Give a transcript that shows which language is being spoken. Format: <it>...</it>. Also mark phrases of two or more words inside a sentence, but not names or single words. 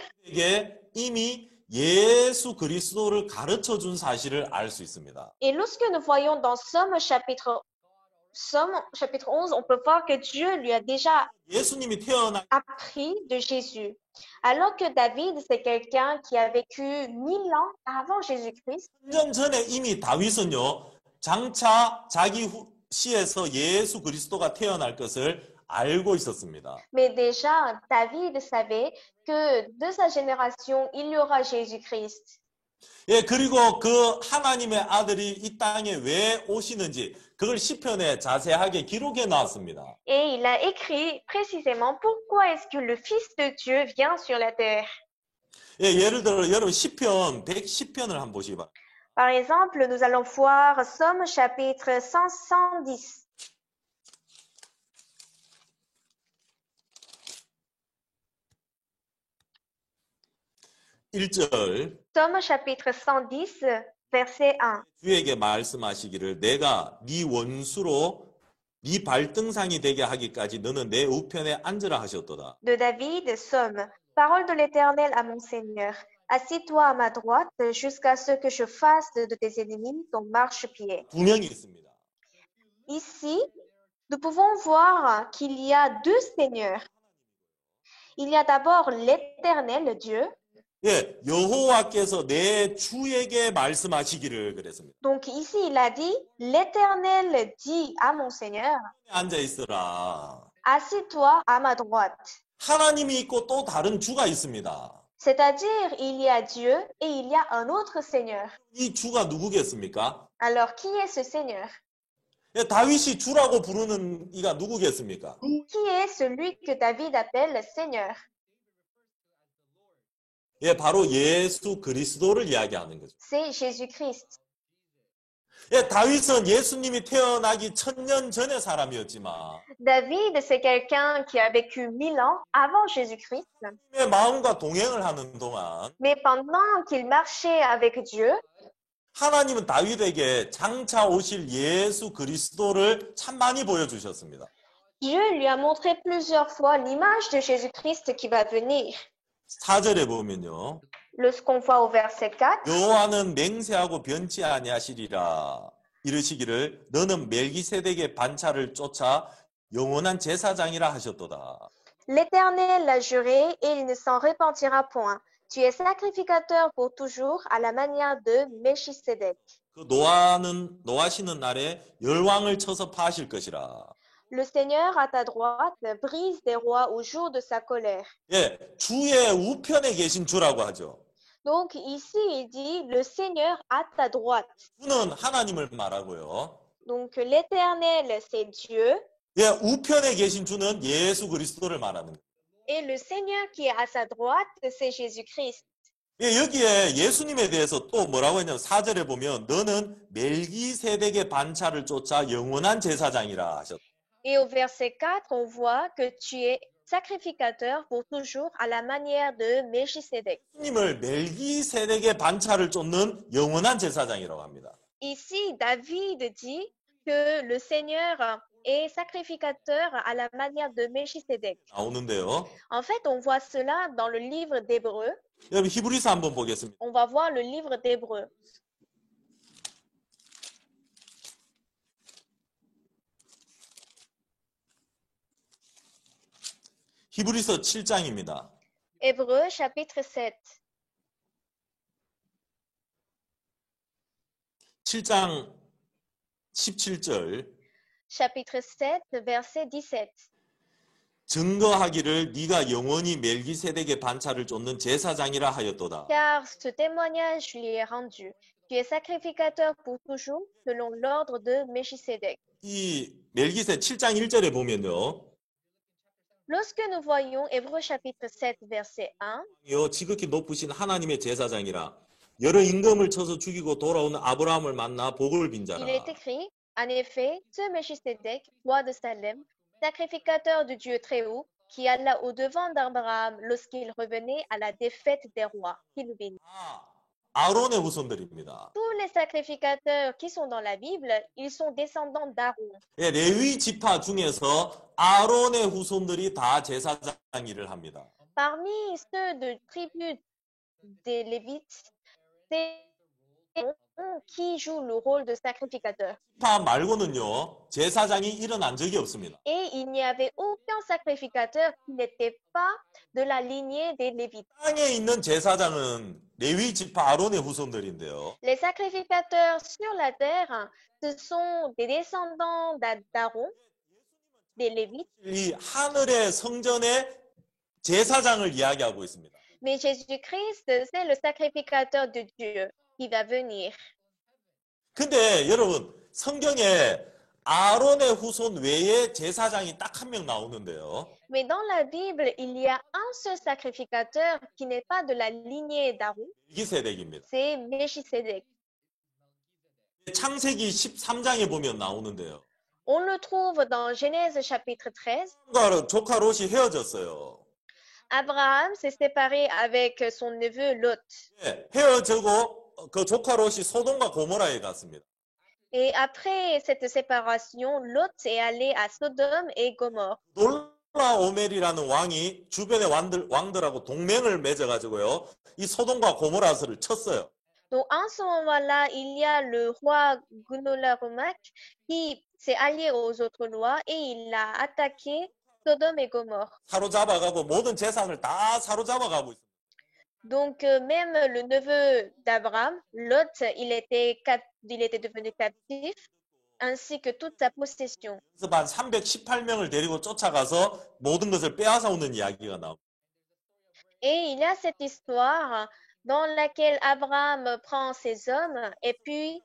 <ko>이게 이미 예수 그리스도를 가르쳐 준 사실을 알 수 있습니다.</ko> <fr>Et lorsque nous voyons dans Somme chapitre 11, on peut voir que Dieu lui a déjà</fr> <ko>예수님이 태어나</ko> <fr>appris de Jésus. Alors que David, c'est quelqu'un qui a vécu 1000 ans avant Jésus-Christ.</fr> <ko>3년 전에 이미 다윗은요, 장차 자기 시에서 예수 그리스도가 태어날 것을 알고 있었습니다.</ko> <fr>Mais déjà, David savait que de sa génération, il y aura Jésus-Christ.</fr> <ko>예, 그리고 그 하나님의 아들이 이 땅에 왜 오시는지 그걸 시편에 자세하게 기록해 놨습니다.</ko> <fr>Et il a écrit précisément pourquoi est-ce que le Fils de Dieu vient sur la terre.</fr> <ko>예, 예를 들어 여러분 시편 110편을 한번 보시기 바랍니다.</ko> <fr>Par exemple, nous allons voir Somme chapitre 510.</fr> <ko>1절</ko> <fr>Somme chapitre 110, verset 1.</fr> <ko>주에게 말씀하시기를 내가 네 원수로 네 발등상이 되게 하기까지 너는 내 우편에 앉으라 하셨도다.</ko> <fr>De David, Somme. Parole de l'Éternel à mon Seigneur. Assis-toi à ma droite jusqu'à ce que je fasse de tes ennemis ton marchepied.</fr> <ko>두 명이 있습니다.</ko> <fr>Ici, nous pouvons voir qu'il y a deux seigneurs. Il y a d'abord l'Éternel Dieu.</fr> <ko>예, 여호와께서 내 주에게 말씀하시기를 그랬습니다.</ko> <fr>Donc ici, il a dit, l'Éternel dit à mon Seigneur,</fr> <ko>앉아 있으라.</ko> <fr>assis-toi à ma droite.</fr> <ko>하나님이 있고 또 다른 주가 있습니다.</ko> <fr>C'est-à-dire, il y a Dieu et il y a un autre Seigneur.</fr> <ko>이 주가 누구겠습니까?</ko> <fr>Alors, qui est ce Seigneur?</fr> <ko>예, 다윗이 주라고 부르는 이가 누구겠습니까?</ko> <fr>Qui est celui que David appelle Seigneur?</fr> <ko>예, 바로 예수 그리스도를 이야기하는 거죠.</ko> <fr>C'est Jésus-Christ.</fr> <ko>예, 다윗은 예수님이 태어나기 1000년 전의 사람이었지만</ko> <fr>David, c'est quelqu'un qui a vécu 1000 ans avant Jésus-Christ.</fr> <ko>하나님의 마음과 동행을 하는 동안</ko> <fr>Mais pendant qu'il marchait avec Dieu,</fr> <ko>하나님은 다윗에게 장차 오실 예수 그리스도를 참 많이 보여주셨습니다.</ko> <fr>Dieu lui a montré plusieurs fois l'image de Jésus-Christ qui va venir.</fr> <ko>4절에 보면요.</ko> <fr>Lorsqu'on voit au verset 4,</fr> <ko>여호와는 맹세하고 변치 아니하시리라 이르시기를 너는 멜기세덱의 반차를 쫓아 영원한 제사장이라 하셨도다.</ko> <fr>l'Éternel l'a juré et il ne s'en repentira point. Tu es sacrificateur pour toujours à la manière de Melchisédek.</fr> <ko>그 노하시는 날에 열왕을 쳐서 파실 것이라.</ko> <fr>Le Seigneur à ta droite brise des rois au jour de sa colère.</fr> <ko>예, 주의 우편에 계신 주라고 하죠.</ko> <fr>Donc ici, il dit le Seigneur à ta droite.</fr> <ko>주는 하나님을 말하고요.</ko> <fr>Donc l'Éternel, c'est Dieu.</fr> <ko>예, 우편에 계신 주는 예수 그리스도를 말하는 거예요.</ko> <fr>Et le Seigneur qui est à sa droite, c'est Jésus-Christ.</fr> <ko>예, 여기에 예수님에 대해서 또 뭐라고 했냐면 4절에 보면 너는 멜기세덱의 반차를 쫓아 영원한 제사장이라 하셨다.</ko> <fr>Et au verset 4, on voit que tu es sacrificateur pour toujours à la manière de Melchisédek.</fr> <ko>예수님을 멜기세덱의 반차를 쫓는 영원한 제사장이라고 합니다.</ko> <fr>Ici, David dit que le Seigneur est sacrificateur à la manière de Melchisédek.</fr> <ko>나오는데요.</ko> <fr>En fait, on voit cela dans le livre d'Hébreu.</fr> <ko>여러분 히브리서 한번 보겠습니다.</ko> <fr>On va voir le livre d'Hébreu.</fr> <ko>히브리서 7장입니다.</ko> <fr>Hébreu chapitre 7.</fr> <ko>7장 17절</ko> <fr>Chapitre 7, verset 17.</fr> <ko>증거하기를 네가 영원히 멜기세덱의 반차를 쫓는 제사장이라 하였도다.</ko> <fr>Car ce témoignage lui est rendu. Tu es sacrificateur pour toujours selon l'ordre de Melchisédek.</fr> <ko>이 멜기세 7장 1절에 보면요.</ko> <fr>Lorsque nous voyons Hébreu chapitre 7, verset 1,</fr> <ko>요 지극히 높으신 하나님의 제사장이라 여러 임금을 쳐서 죽이고 돌아오는 아브라함을 만나 복을 빈 자라.</ko> <fr>il est écrit, en effet, ce Melchisédek, roi de Salem, sacrificateur du Dieu Très-Haut, qui alla au-devant d'Abraham lorsqu'il revenait à la défaite des rois, qui le bénit.</fr> <ko>아론의 후손들입니다.</ko> <fr>Tous les sacrificateurs qui sont dans la Bible, ils sont descendants d'Aaron.</fr> <ko>예, 레위 지파 중에서 아론의 후손들이 다 제사장 일을 합니다.</ko> <fr>Parmi ceux de tribu des Lévites, c'est Aaron qui joue le rôle de sacrificateur.</fr> <ko>지파 말고는요 제사장이 일어난 적이 없습니다.</ko> <fr>Et il n'y avait aucun sacrificateur qui n'était pas de la lignée des Lévites.</fr> <ko>땅에 있는 제사장은 레위 지파 아론의 후손들인데요.</ko> <fr>Les sacrificateurs sur la terre, ce sont des descendants d'Aaron, des Lévites.</fr> <ko>이 하늘의 성전의 제사장을 이야기하고 있습니다.</ko> <fr>Mais Jésus-Christ, c'est le sacrificateur de Dieu qui va venir.</fr> <ko>근데 여러분, 성경에 아론의 후손 외에 제사장이 딱 한 명 나오는데요.</ko> <fr>Mais dans la Bible, il y a un seul sacrificateur qui n'est pas de la lignée d'Aaron,</fr> <ko>멜기세덱입니다.</ko> <fr>c'est Melchisédek.</fr> <ko>창세기 13장에 보면 나오는데요.</ko> <fr>On le trouve dans Genèse chapitre 13.</fr> <ko>조카 롯이 헤어졌어요.</ko> <fr>Abraham s'est séparé avec son neveu Lot.</fr> <ko>예, 헤어지고 그 조카 롯이 소돔과 고모라에 갔습니다.</ko> <fr>Et après cette séparation, Lot est allé à Sodome et Gomorre.</fr> <ko>돌라오멜이라는 왕이 주변의 왕들하고 동맹을 맺어가지고요. 이 소돔과 고모라서를 쳤어요.</ko> <fr>Donc, en ce moment-là, il y a le roi Gudolarumak qui s'est allié aux autres rois et il a attaqué Sodome et Gomorre.</fr> <ko>사로잡아가고 모든 재산을 다 사로잡아가고 있습니다.</ko> <fr>Donc, même le neveu d'Abraham, Lot, il était devenu captif, ainsi que toute sa possession.</fr> <ko>그래서 한 318명을 데리고 쫓아가서 모든 것을 빼앗아 오는 이야기가 나옵니다.</ko> <fr>Et il y a cette histoire dans laquelle Abraham prend ses hommes et puis</fr>